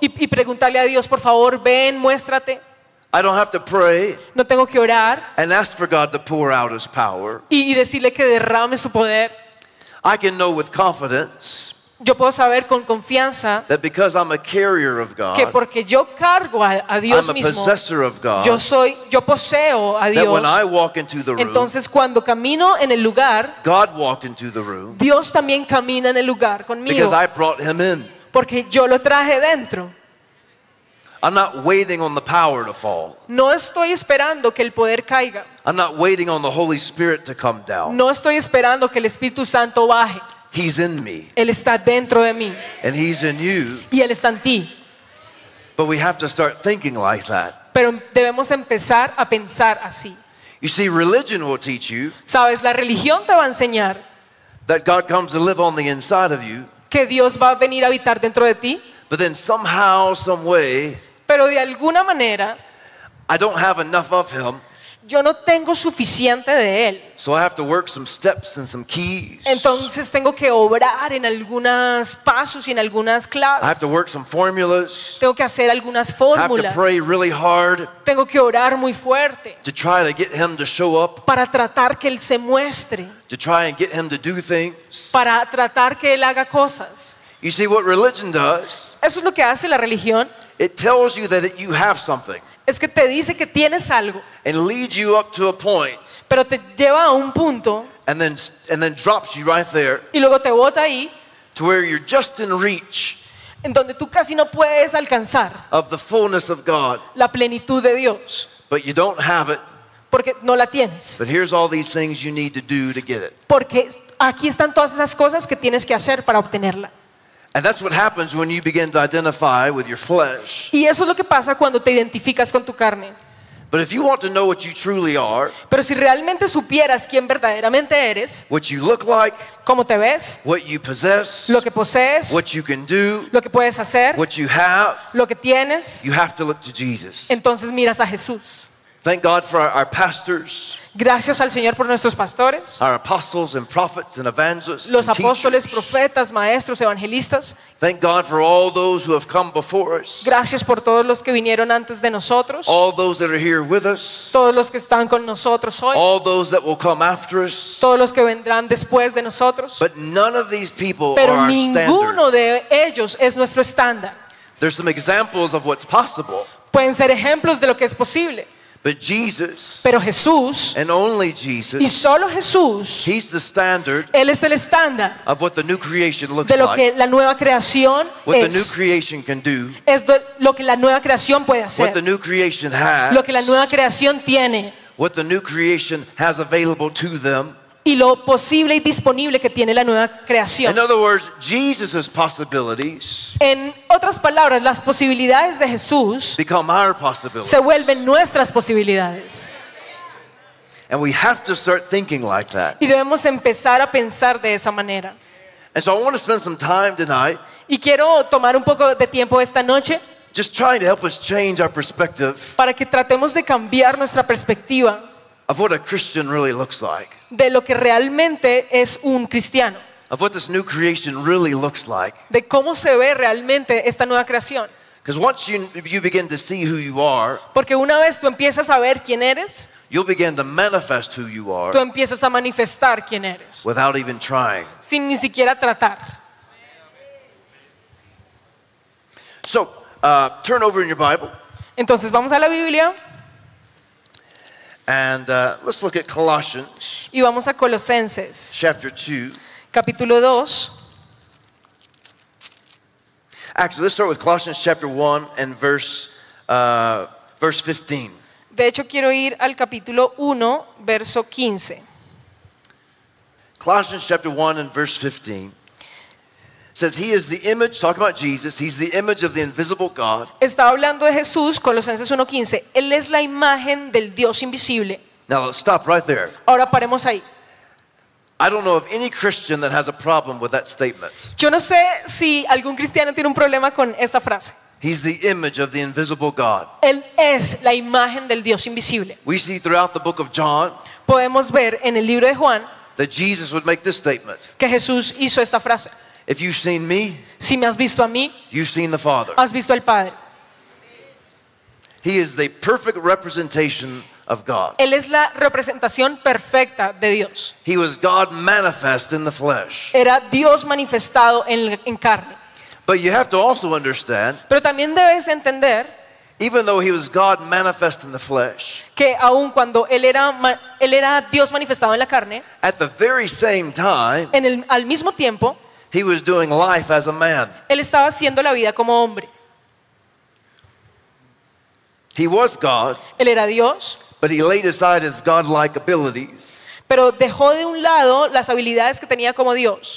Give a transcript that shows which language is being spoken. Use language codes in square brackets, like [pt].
[es] y preguntarle a Dios, por favor, ven, muéstrate. [en] I don't have to pray, [es] no tengo que orar, [en] and ask for God to pour out his power, [es] y decirle que derrame su poder. [en] I can know with confidence, [es] yo puedo saber con confianza, [en] that because I'm a carrier of God, [es] que porque yo cargo a Dios [en] I'm [es] mismo, [en] a possessor of God, [es] yo poseo a Dios, [en] that when I walk into the room, [es] entonces cuando camino en el lugar, [en] God walked into the room, [es] Dios también camina en el lugar conmigo, [en] because I brought him in, [es] porque yo lo traje dentro. [en] I'm not waiting on the power to fall. [es] No estoy esperando que el poder caiga. [en] I'm not waiting on the Holy Spirit to come down. [es] No estoy esperando que el Espíritu Santo baje. [en] He's in me. [es] Él está dentro de mí. [en] And he's in you. [es] Y él está en ti. [en] But we have to start thinking like that. [es] Pero debemos empezar a pensar así. [en] You see, religion will teach you. [es] Sabes, la religión te va a enseñar. [en] That God comes to live on the inside of you. [es] Que Dios va a venir a habitar dentro de ti. [en] But then somehow, some way, [es] pero de alguna manera, [en] I don't have enough of him, [es] yo no tengo suficiente de él, [en] so I have to work some steps and some keys, [es] entonces tengo que obrar en algunos pasos y en algunas claves, [en] I have to work some formulas, [es] tengo que hacer algunas fórmulas, [en] I have to pray really hard, [es] tengo que orar muy fuerte, [en] to try to get him to show up, [es] para tratar que él se muestre, [en] to try and get him to do things, [es] para tratar que él haga cosas. [en] You see what religion does? [es] Eso es lo que hace la religión. [en] It tells you that you have something. [es] Es que te dice que tienes algo. [en] And leads you up to a point. [es] Pero te lleva a un punto. [en] And then drops you right there. [es] Y luego te bota ahí. [en] To where you're just in reach. [es] En donde tú casi no puedes alcanzar. [en] Of the fullness of God. [es] La plenitud de Dios. [en] But you don't have it. [es] Porque no la tienes. [en] But here's all these things you need to do to get it. [es] Porque aquí están todas esas cosas que tienes que hacer para obtenerla. [en] And that's what happens when you begin to identify with your flesh. [es] Y eso es lo que pasa cuando te identificas con tu carne. [en] But if you want to know what you truly are, [es] pero si realmente supieras quién verdaderamente eres, [en] what you look like, [es] cómo te ves, [en] what you possess, [es] lo que posees, [en] what you can do, [es] lo que puedes hacer, [en] what you have, [es] lo que tienes, [en] you have to look to Jesus. [es] Entonces miras a Jesús. [en] Thank God for our pastors. [es] Gracias al Señor por nuestros pastores, [en] our apostles and prophets and evangelists, [es] los apóstoles, profetas, maestros, evangelistas. [en] Thank God for all those who have come before us. [es] Gracias por todos los que vinieron antes de nosotros. [en] All those that are here with us. [es] Todos los que están con nosotros hoy. [en] All those that will come after us. [es] Todos los que vendrán después de nosotros. [en] But none of these people [es] pero [en] are [es] ninguno [en] our standard. [es] De ellos es nuestro estándar. [en] There's some examples of what's possible. [es] Pueden ser ejemplos de lo que es posible. [en] But Jesus, [es] pero Jesús, [en] and only Jesus, [es] y solo Jesús, [en] he's the standard, [es] él es el estándar, [en] of what the new creation looks [es] de lo que [en] like, [es] la nueva creación [en] what [es] es, [en] the new creation can do, [es] es de lo que la nueva creación puede hacer, [en] what the new creation has, [es] lo que la nueva creación tiene, [en] what the new creation has available to them, [es] y lo posible y disponible que tiene la nueva creación. [en] In other words, Jesus's possibilities, [es] en otras palabras, las posibilidades de Jesús [en] become our possibilities, [es] se vuelven nuestras posibilidades. [en] And we have to start thinking like that. [es] Y debemos empezar a pensar de esa manera. [en] And so I want to spend some time tonight, [es] y quiero tomar un poco de tiempo esta noche, [en] just trying to help us change our perspective, [es] para que tratemos de cambiar nuestra perspectiva, [en] of what a Christian really looks like, [es] de lo que realmente es un cristiano, [en] of what this new creation really looks like, [es] de cómo se ve realmente esta nueva creación. [en] Because once you begin to see who you are, [es] porque una vez tú empiezas a ver quién eres, [en] you'll begin to manifest who you are, [es] tú empiezas a manifestar quién eres, [en] without even trying, [es] sin ni siquiera tratar. [en] So turn over in your Bible, [es] entonces vamos a la Biblia. [en] And let's look at Colossians. [es] Y vamos a Colosenses. [en] Chapter 2. [es] Capítulo 2. [en] Actually, let's start with Colossians chapter 1 and verse 15. [es] De hecho, quiero ir al capítulo 1, verso 15. [en] Colossians chapter 1 and verse 15 says he is the image, talking about Jesus, he's the image of the invisible God. [es] Está hablando de Jesús, Colosenses 1:15. Él es la imagen del Dios invisible. [en] Now let's stop right there. [es] Ahora paremos ahí. [en] I don't know of any Christian that has a problem with that statement. [es] Yo no sé si algún cristiano tiene un problema con esta frase. [en] He's the image of the invisible God. [es] Él es la imagen del Dios invisible. [en] We see throughout the book of John. [es] Podemos ver en el libro de Juan. [en] That Jesus would make this statement. [es] Que Jesús hizo esta frase. [en] If you've seen me, [es] si me has visto a mí, [en] you've seen the Father. [es] Has visto al Padre. [en] He is the perfect representation of God. [es] Él es la representación perfecta de Dios. [en] He was God manifest in the flesh. [es] Era Dios manifestado en carne. [en] But you have to also understand. [es] Pero también debes entender. [en] Even though he was God manifest in the flesh, [es] que aun cuando él era Dios manifestado en la carne, [en] at the very same time, [es] al mismo tiempo, [en] he was doing life as a man. [es] Él estaba haciendo la vida como hombre. [en] He was God. [es] Él era Dios. [en] But he laid aside his God-like abilities. [es] Pero dejó de un lado las habilidades que tenía como Dios.